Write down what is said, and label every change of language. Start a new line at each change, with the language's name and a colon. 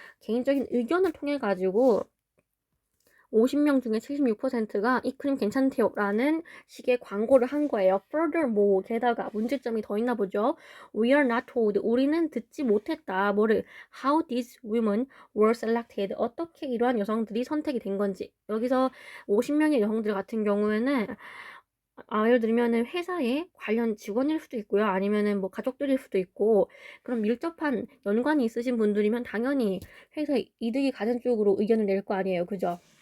Korean: 개인적인 의견을 통해 가지고 50명 중에 76%가 이 크림 괜찮대요 라는 식의 광고를 한 거예요. Furthermore, 게다가 문제점이 더 있나 보죠.
English: We are not told.
Korean: 우리는 듣지 못했다. 뭐를?
English: How these women were selected.
Korean: 어떻게 이러한 여성들이 선택이 된 건지. 여기서 50명의 여성들 같은 경우에는 예를 들면은 회사에 관련 직원일 수도 있고요. 아니면은 뭐 가족들일 수도 있고 그런 밀접한 연관이 있으신 분들이면 당연히 회사에 이득이 가는 쪽으로 의견을 낼 거 아니에요. 그죠?